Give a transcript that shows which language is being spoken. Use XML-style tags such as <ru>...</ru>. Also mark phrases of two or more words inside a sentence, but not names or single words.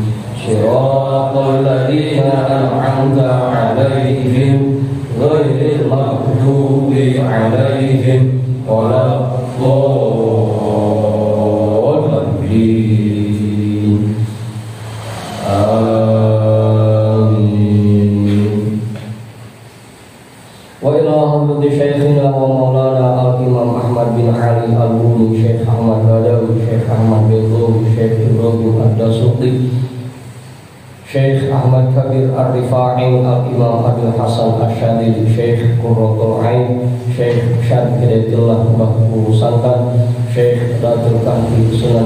<ar>صراط الذين أنعمت عليهم غير المغضوب عليهم ولا الضالين. Amin. وإلى حضرة شيخنا ومولانا Al-Imam Ahmad bin Ali Al-Buni, Syekh Ahmad Badawi, Syekh Ahmad Bedul, Syekh Ibrahim Ad-Dasuqi, Syekh Ahmad Kabir Ar-Rifa'i, Al-Imam Abil Hasan Asyadili, Syekh Qurratul Ain, Syekh Syad Hidayatillah Bahbu Sangkan, Syekh Datul Kahfi, Sunan</ar>